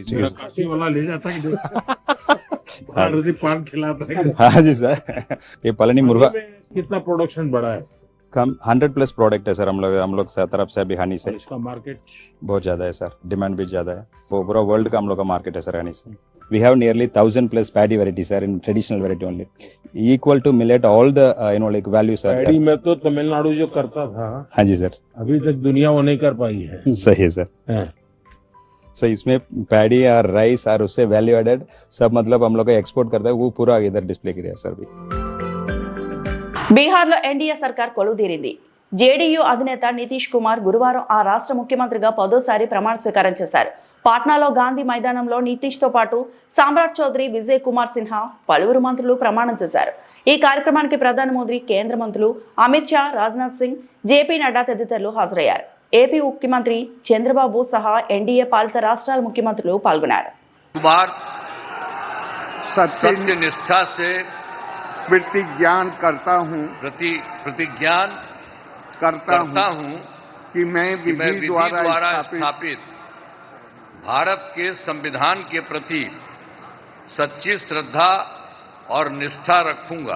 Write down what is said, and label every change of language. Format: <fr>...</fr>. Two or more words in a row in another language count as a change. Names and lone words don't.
<hi>मेरा काशी वाला ले जाता है पान खिलाता है. हाँ जी सर. ये पलनी मुर्गा कितना प्रोडक्शन बढ़ा है? कम 100+ प्रोडक्ट है सर. हम लोग से तरफ से अभी हनी से इसका मार्केट बहुत ज्यादा है सर. डिमांड भी ज्यादा है. वो पूरा वर्ल्ड का हम लोग का मार्केट है सर हनी से.</hi> <en>We have nearly 1000+ paddy varieties sir, in traditional variety only, equal to millet all the like values sir.</en> <hi>पैडी में तो तमिलनाडु जो करता था, हाँ जी सर. अभी तक दुनिया वो नहीं कर पाई है. सही है सर. सो इसमें पैडी और राइस और उससे</hi> <en>value added</en> <hi>सब मतलब हम लोग का एक्सपोर्ट करता है, वो पूरा इधर डिस्प्ले किया सर. भी</hi> <te>బీహార్లో ఎన్డీఏ సర్కార్ కొలువుదీరింది. జేడీయూ అధినేత నితీష్ కుమార్ గురువారం ఆ రాష్ట్ర ముఖ్యమంత్రిగా 10వ ప్రమాణ స్వీకారం చేశారు. పాట్నాలో గాంధీ మైదానంలో నితీష్ తో పాటు సామ్రాట్ చౌదరి, విజయ్ కుమార్ సిన్హా, పలువురు మంత్రులు ప్రమాణం చేశారు. ఈ కార్యక్రమానికి ప్రధాని మోదీ, కేంద్ర మంత్రులు అమిత్ షా, రాజ్నాథ్ సింగ్, జేపీ నడ్డా తదితరులు హాజరయ్యారు. ఏపీ ముఖ్యమంత్రి చంద్రబాబు సహా ఎన్డీఏ పాలిత రాష్ట్రాల ముఖ్యమంత్రులు పాల్గొన్నారు.</te> <hi>सत्यनिष्ठा से प्रतिज्ञान करता हूँ करता हूँ कि मैं विधि द्वारा स्थापित भारत के संविधान के प्रति सच्ची श्रद्धा और निष्ठा रखूंगा.</hi>